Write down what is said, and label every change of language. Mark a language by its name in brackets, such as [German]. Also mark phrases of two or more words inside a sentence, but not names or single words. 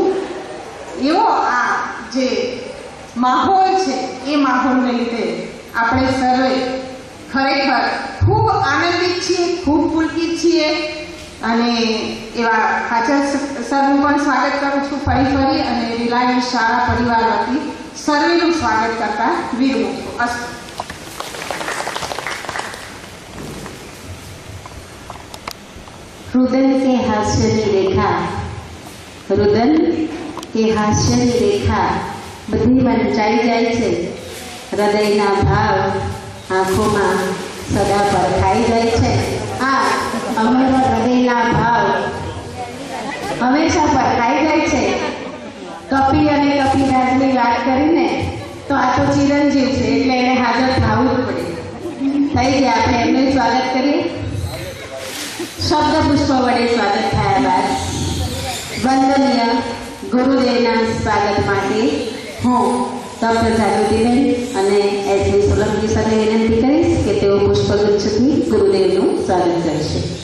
[Gujarati] એવો આ જે માહોલ છે એ માહોલને લીધે આપણે સર્વે ખરેખર ખૂબ આનંદિત છીએ, ખૂબ પુલકિત છીએ. અને એવા હાજર સરનું પણ સ્વાગત કરું છું ફરી અને રિલાયન્સ શાળા પરિવાર વતી સર્વેનું સ્વાગત કરતા વિરમું છું. અસ્તુ. રુદન કે હાસ્યની રેખા બધી વંચાઈ જાય છે. હૃદયના ભાવ આંખો સદા પરખાઈ જાય છે. આ અમર હૃદયના ભાવ હંમેશા પરખાઈ જાય છે. કપી અને કપિરાજની વાત કરીને તો આ તો ચિરંજીવ છે એટલે એને હાજર થવું જ પડે. થઈ ગયા, આપણે એમનું સ્વાગત કરીએ. શબ્દ પુષ્પ વડે સ્વાગત થયા બાદ વંદનીય ગુરુદેવના સ્વાગત માટે હું ડૉક્ટર જાગૃતિબેન અને એસવી સોલંકી સાથે વિનંતી કરીશ કે તેઓ પુષ્પગુચ્છથી ગુરુદેવનું સ્વાગત કરશે.